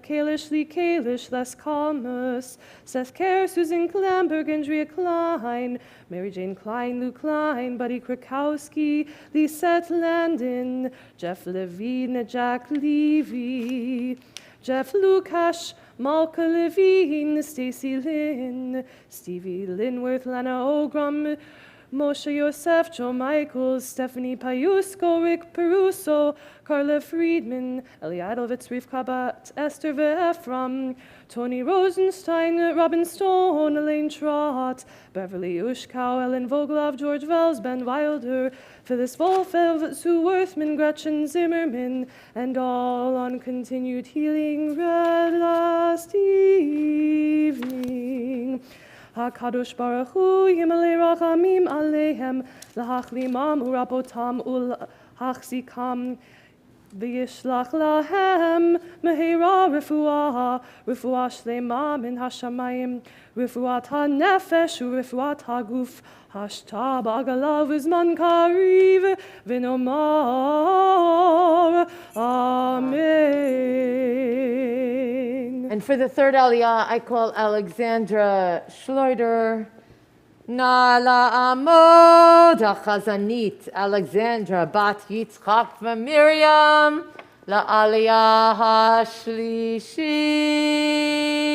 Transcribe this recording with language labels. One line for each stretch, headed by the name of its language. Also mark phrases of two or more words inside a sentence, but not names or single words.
English: Kalish, Lee Kalish, Les Calmus, Seth Kerr, Susan Klamberg, Andrea Klein, Mary Jane Klein, Lou Klein, Buddy Krakowski, Lisette Landon, Jeff Levine, Jack Levy, Jeff Lukash, Malka Levine, Stacy Lynn, Stevie Linworth, Lana Ogrom, Moshe Yosef, Joe Michaels, Stephanie Payusko, Rick Peruso, Carla Friedman, Eli Idovitz, Rivka Bat, Esther Ve'Ephraim, Tony Rosenstein, Robin Stone, Elaine Trott, Beverly Ushkow, Ellen Vogelov, George Wells, Ben Wilder, Phyllis Wolfev, Sue Worthman, Gretchen Zimmerman, and all on continued healing read last evening.
Hebrew: הקדוש ברוך הוא ימלא רחמים עליהם להחלימם ולרפאותם ולהחזיקם וישלח להם מהרה רפואה שלמה מן השמים רפואת הנפש ורפואת הגוף השתא בעגלא ובזמן קריב ונאמר אמן.
English: And for the third aliyah, I call Alexandra Schleuder.
Hebrew: נא לעמוד החזנית, אלכסנדרה בת יצחק מרים, לעלייה השלישית.